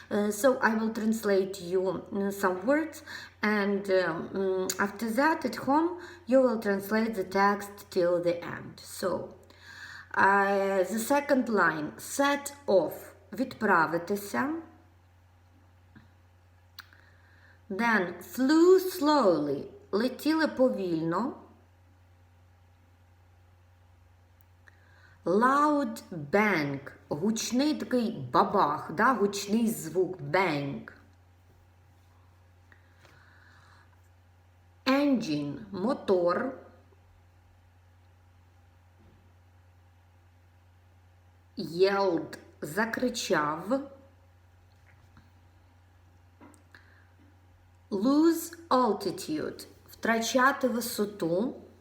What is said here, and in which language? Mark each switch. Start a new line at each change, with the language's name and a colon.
English: So I will translate you some words, and after that at home you will translate the text till the end. So the second line, set off, відправитися. Then flew slowly,
Ukrainian: летіли повільно.
English: Loud bang,
Ukrainian: гучний такий бабах, да? Гучний звук, bang.
English: Engine, мотор. Yelled, закричав. Lose altitude,
Ukrainian: втрачати висоту.